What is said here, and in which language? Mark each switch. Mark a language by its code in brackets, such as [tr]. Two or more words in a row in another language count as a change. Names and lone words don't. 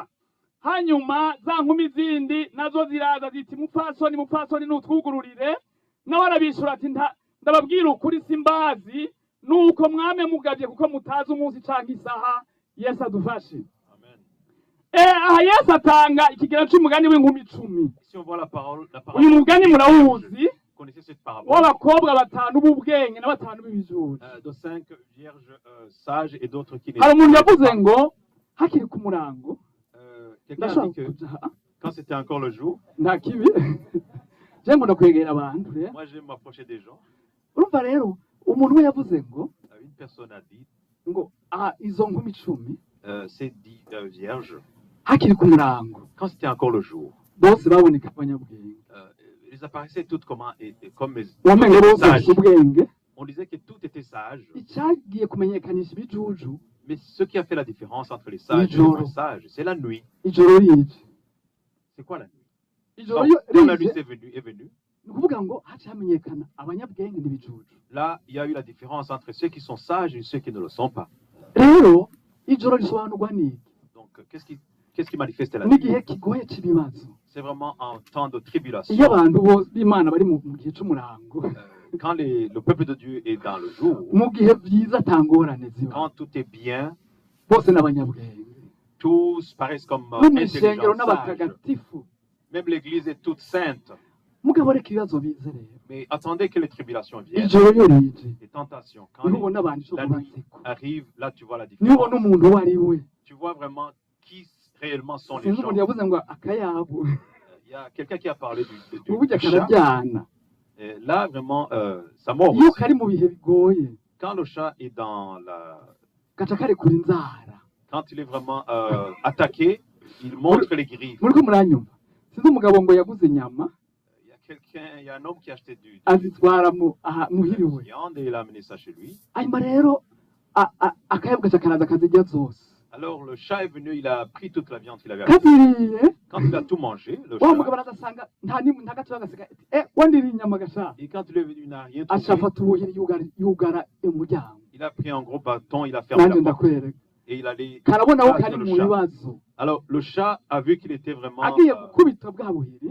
[rn] Hanyuma za nkumi zindi nazo ziraza ziti mupfasoni nutwugururire. Nawe arabishura ati ndababwira ukuri simbazi nuko mwame mugavye kuko mutazi umunsi canke isaha. Yesu adufashe. Aha Yesu atanga ikigero c'umugani w'inkumi 10. [fr] Si on voit la parole [rn] Uyu mugani murawuzi [fr] connaissez cette parabole [rn] w'abakobwa 5 b'ubwenge na 5 b'ibijuju. [fr] de 5 vierges sages et d'autres qui [rn] Hari umuntu yavuze ngo hakiri ku murango [fr] quelqu'un a dit que quand c'était encore le jour, [rn] nta kibi je ngo ndakwegera abantu rero. [fr] moi j'aime m'approcher des gens. [rn] Urumva rero umuntu we yavuze ngo [fr] Une personne a dit [rn] ngo izo nkumi 10 [fr] ces 10 vierges, [rn] hakiri ku murango [fr] quand c'était encore le jour, [rn] bose baboneka abanyabwenge. [fr] ils apparaissaient toutes comme [rn] Wamenye bose [fr] sages. [rn] ubwenge. [fr] On disait que tout était sage, [rn] Icyagiye kumenyekanisha ibijuju [fr] mais ce qui a fait la différence entre les sages et les jour. non sages, c'est la nuit. [rn] ijoro rije. [fr] C'est quoi la nuit? [rn] Ijoro [fr] Quand la nuit [rn] rije [fr] est venue, [rn] ni ukuvuga ngo haciye hamenyekana abanyabwenge n'ibijuju. [fr] là, il y a eu la différence entre ceux qui sont sages et ceux qui ne le sont pas. [rn] Rero ijoro risobanurwa n'iki? [fr] Donc, qu'est-ce qui manifeste la nuit? [rn] N'igihe kigoye cy'ibibazo. [fr] C'est vraiment un temps de tribulation. [rn] Iyo abantu bose b'Imana bari mu gihe c'umurango, [fr] Quand le peuple de Dieu est dans le jour, [rn] mu gihe byiza atangorane ziba, [fr] quand tout est bien, [rn] bose n'abanyabwenge. [fr] tous paraissent comme [rn] No mu ishengero [fr] intelligents, sages. [rn] n'abatagatifu. [fr] Même l'Église est toute sainte. [rn] Mugabo reka ibibazo bize rero. [fr] Mais attendez que les tribulations viennent, [rn] Ijoro iyo rije, [fr] les tentations. Quand [rn] niho ubona abantu [fr] la [rn] ijoro [fr] nuit [rn] batsiko. [fr] arrive, là tu vois la [rn] Niho ubona [fr] différence. [rn] umuntu uwo ari we. [fr] Tu vois vraiment qui réellement sont les [rn] Sinzi [fr] gens. [rn] umuntu yavuze ngo akayabo. [fr] Il y a quelqu'un qui a parlé du [rn] burya [fr] chat. [rn] kararyana [fr] Et là, vraiment, ça mord [rn] iyo [fr] aussi. [rn] kari mu bihe bigoye [fr] Quand le chat est dans la... [rn] gaca karekura inzara. [fr] Quand il est vraiment attaqué, il montre les griffes. [rn] Muriko muranyumva, sinzi umugabo ngo yaguze inyama [fr] Il y a un homme qui a acheté du [rn] azitwara muhiriwe, [fr] viande et il a amené ça chez lui. [rn] hanyuma rero akayabo gaca karaza kazirya zose. [fr] Alors le chat est venu, il a pris toute la viande qu'il avait. [rn] Kaziriye [fr] Quand il a tout mangé, le [rn] wa mugabo [fr] chat, [rn] arazasanga nta gato agasiga, wandiriye inyama gasha, [fr] et quand il est venu, il n'a rien [rn] aca [fr] trouvé. [rn] afata ubuhiri yugara umuryango. [fr] Il a pris un gros bâton, il a fermé [rn] Nanjye [fr] la porte [rn] ndakwereka, [fr] et il allait [rn] karabona ko [fr] battre [rn] kari [fr] le [rn] mu [fr] chat. [rn] bibazo, [fr] Alors le chat a vu qu'il était vraiment... [rn] agiye gukubita bwa buhiri